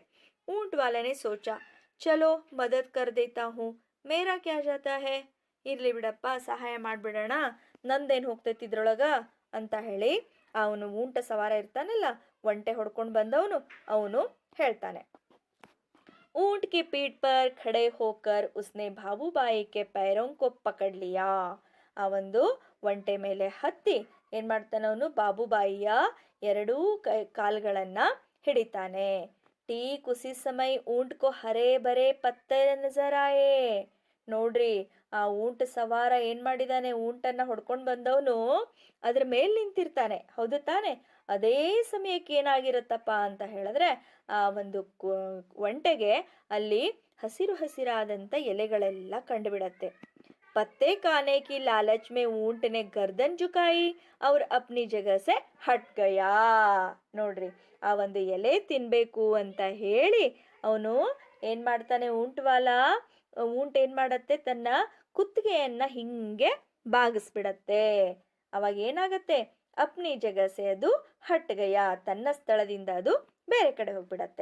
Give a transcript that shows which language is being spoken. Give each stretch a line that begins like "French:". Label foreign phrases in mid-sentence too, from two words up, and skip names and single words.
Hindi: ऊंट वाले ने सोचा चलो मदद कर देता हूं मेरा क्या जाता है.
Kannada: ಇರ್ಲಿ ಬಿಡಪ್ಪ, ಸಹಾಯ ಮಾಡ್ಬಿಡೋಣ, ನಂದೇನು ಹೋಗ್ತೈತಿ ಇದ್ರೊಳಗ ಅಂತ ಹೇಳಿ ಅವನು ಊಂಟ ಸವಾರ ಇರ್ತಾನಲ್ಲ, ಒಂಟೆ ಹೊಡ್ಕೊಂಡು ಬಂದವನು, ಅವನು ಹೇಳ್ತಾನೆ.
Hindi: ऊंट की पीठ पर खड़े होकर उसने ಬಾಬುಬಾಯಿ के पैरों को पकड़ लिया.
Kannada: ಆ ಒಂದು ಒಂಟೆ ಮೇಲೆ ಹತ್ತಿ ಏನ್ ಮಾಡ್ತಾನೆ ಅವನು, ಬಾಬುಬಾಯಿಯ ಎರಡೂ ಕಾಲ್ಗಳನ್ನ ಹಿಡಿತಾನೆ.
Hindi: ठीक उसी समय ऊंट को हरे भरे पत्ते नजर आए.
Kannada: ನೋಡ್ರಿ, ಆ ಊಂಟ್ ಸವಾರ ಏನ್ ಮಾಡಿದಾನೆ, ಊಂಟನ್ನ ಹೊಡ್ಕೊಂಡು ಬಂದವನು ಅದ್ರ ಮೇಲ್ ನಿಂತಿರ್ತಾನೆ, ಹೌದು ತಾನೆ. ಅದೇ ಸಮಯಕ್ಕೆ ಏನಾಗಿರುತ್ತಪ್ಪ ಅಂತ ಹೇಳಿದ್ರೆ, ಆ ಒಂದು ಒಂಟೆಗೆ ಅಲ್ಲಿ ಹಸಿರು ಹಸಿರಾದಂಥ ಎಲೆಗಳೆಲ್ಲ ಕಂಡುಬಿಡತ್ತೆ.
Hindi: पत्ते खाने की लालच में ऊंट ने गर्दन झुकाई और अपनी जगह से हट गया.
Kannada: ನೋಡ್ರಿ, ಆ ಒಂದು ಎಲೆ ತಿನ್ಬೇಕು ಅಂತ ಹೇಳಿ ಅವನು ಏನ್ ಮಾಡ್ತಾನೆ, ಊಂಟ್ ಏನ್ ಮಾಡತ್ತೆ, ತನ್ನ ಕುತ್ತಿಗೆಯನ್ನ ಹಿಂಗೆ ಬಾಗಿಸ್ಬಿಡತ್ತೆ. ಅವಾಗ ಏನಾಗತ್ತೆ,
Hindi: अपनी जगह से
Kannada: ಅದು
Hindi: हट गया,
Kannada: ತನ್ನ ಸ್ಥಳದಿಂದ ಅದು ಬೇರೆ ಕಡೆ ಹೋಗ್ಬಿಡತ್ತೆ.